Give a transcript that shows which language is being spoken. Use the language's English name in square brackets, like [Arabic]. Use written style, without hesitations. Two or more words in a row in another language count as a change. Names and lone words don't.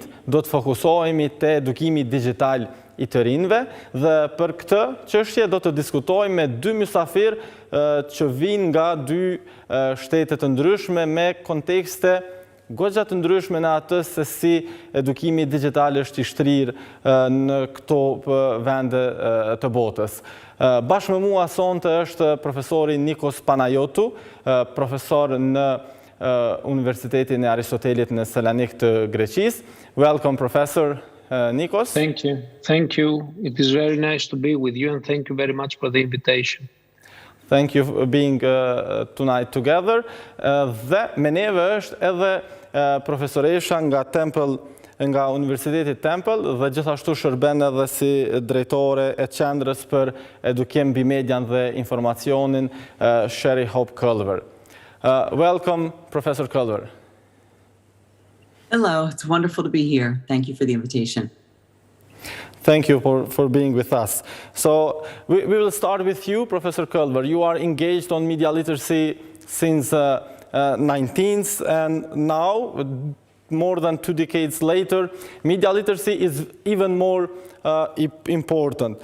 [Albanian] Do të fokusohemi te edukimi digjital i të rinjve dhe për këtë çështje do të diskutojmë me dy mysafir që vijnë nga dy shtete të ndryshme me kontekste goxha të ndryshme në atë se si edukimi digjital është i shtrirë në këto vende të botës. Bashkë me mua sonte është profesori Nikos Panayotou, profesor në Universitetin e Aristotelit në Selanik të Greqisë. [English] Welcome, Professor Nikos. Thank you. Thank you. It is very nice to be with you and thank you very much for the invitation. Thank you for being tonight together. [Albanian] Dhe me neve është edhe profesoresha nga Universiteti Temple dhe gjithashtu shërben edhe si drejtore e qendrës për edukim mbi median dhe informacionin, Sherry Hope Culver. [English] Welcome, Professor Culver. Hello, it's wonderful to be here. Thank you for the invitation. Thank you for being with us. So we will start with you, Professor Culver. You are engaged on media literacy since 19th, and now, more than 2 decades later, media literacy is even more important.